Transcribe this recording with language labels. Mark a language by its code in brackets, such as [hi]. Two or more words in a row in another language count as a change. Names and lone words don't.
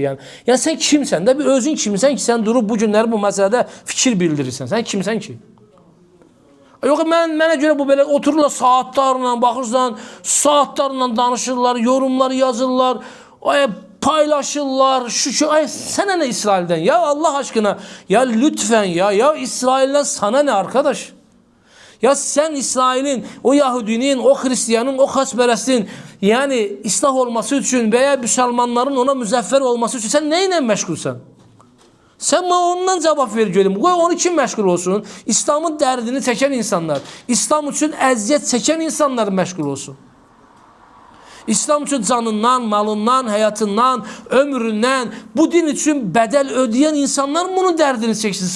[az] Yəni sən kimsən də, bir özün kimsən ki, sən durub bu günləri bu məsələdə fikir bildirirsən. Sən kimsən ki? Yox, mənə görə bu belə otururlar saatlarla, baxırsan, saatlarla danışırlar, yorumlar yazırlar, paylaşırlar, sənə nə İsraildən? [tr] Ya Allah aşkına, ya lütfen ya İsraildən sana nə arkadaş? [az] Ya sen İsrail'in, o Yahudinin, o Hristiyanın, o xaçpərəstin, yəni islah olması üçün veya Müslümanların ona müzəffər olması üçün sən nə ilə məşğulsan? [tr] Sen bana ondan cevap ver görüm. [az] Qoy onu kim məşğul olsun? İslamın dərdini çəkən insanlar, İslam üçün əziyyət çəkən insanlar məşğul olsun. İslam üçün canından, malından, həyatından, ömründən, bu din üçün bədəl ödəyən insanlar bunun dərdini çəksin.